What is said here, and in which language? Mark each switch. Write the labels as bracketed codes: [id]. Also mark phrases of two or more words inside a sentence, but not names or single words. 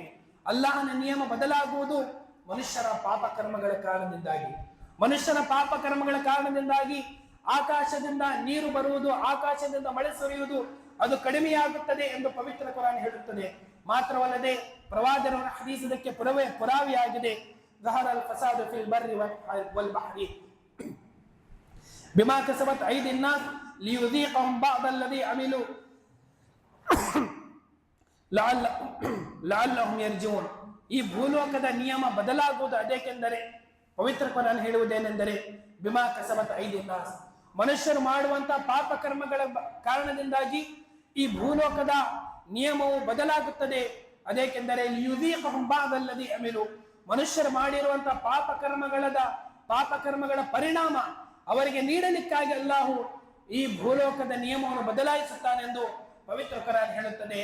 [kn] ಅಲ್ಲಾಹನ ನಿಯಮ ಬದಲಾಗುವುದು ಮನುಷ್ಯರ ಪಾಪಕರ್ಮಗಳ ಕಾರಣದಿಂದಾಗಿ ಆಕಾಶದಿಂದ ನೀರು ಬರುವುದು, ಆಕಾಶದಿಂದ ಮಳೆ ಸುರಿಯುವುದು ಅದು ಕಡಿಮೆಯಾಗುತ್ತದೆ ಎಂದು ಪವಿತ್ರ ಕುರಾನ್ ಹೇಳುತ್ತದೆ. ಮಾತ್ರವಲ್ಲದೆ ಪ್ರವಾದಿಯವರ ಹದೀಸ್ ಇದಕ್ಕೆ ಪುರಾವೆಯಾಗಿದೆ. [ar] ظهر الفساد في البر والبحر بما كسبت أيدي الناس ليذيقهم بعض الذي عملوا لعلهم يرجعون. [kn] ಈ ಭೂಲೋಕದ ನಿಯಮ ಬದಲಾಗುವುದು ಅದೇಕೆಂದರೆ ಪವಿತ್ರ ಕುರಾನ್ ಹೇಳುವುದೇನೆಂದರೆ [ar] بما كسبت أيدي الناس, [kn] ಮನುಷ್ಯರು ಮಾಡುವಂತಹ ಪಾಪಕರ್ಮಗಳ ಕಾರಣದಿಂದಾಗಿ ಈ ಭೂಲೋಕದ ನಿಯಮವು ಬದಲಾಗುತ್ತದೆ. ಅದೇಕೆಂದರೆ [ar] يذيقهم بعض الذي عملوا, [kn] ಮನುಷ್ಯರು ಮಾಡಿರುವಂತಹ ಪಾಪಕರ್ಮಗಳ ಪರಿಣಾಮ ಅವರಿಗೆ ನೀಡಲಿಕ್ಕಾಗಿ ಅಲ್ಲಾಹು ಈ ಭೂಲೋಕದ ನಿಯಮವನ್ನು ಬದಲಾಯಿಸುತ್ತಾನೆಂದು ಪವಿತ್ರ ಕುರಾನ್ ಹೇಳುತ್ತದೆ.